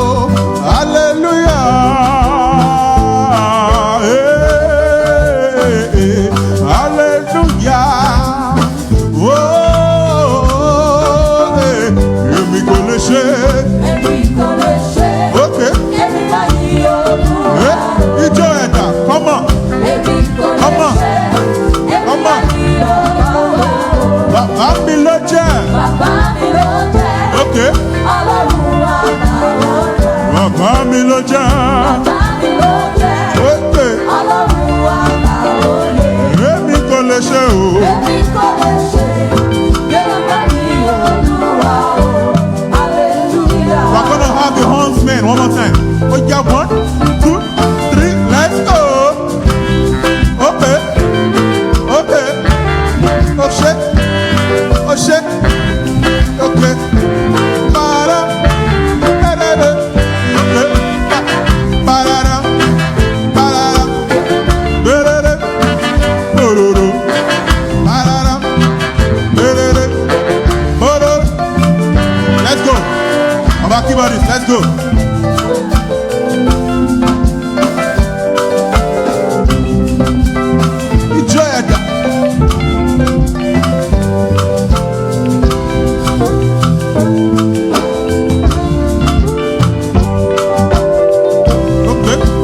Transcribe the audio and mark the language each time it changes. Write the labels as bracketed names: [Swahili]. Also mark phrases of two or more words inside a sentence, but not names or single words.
[English] Hallelujah. Hallelujah. [Yoruba] Oh, èmi kò lè ṣe. Okay. Ijó ẹ̀dá, [English] come on. Come on. Come on. [Yoruba] Bàbá mi ló jẹ́. Okay. Bàbá mi ló jẹ́. Okay. Èmi kò lè ṣe o. [English] We're gonna have the huntsman one more time. Oh yeah, 1, 2, 3, let's go. Okay. Okay. Oh shit. Oh shit. Okay. Para. Okay. Para. Para. Berere. Bororo. Para. Berere. Bororo. Let's go. Abaki buddies, let's go. Enjoy it. Okay.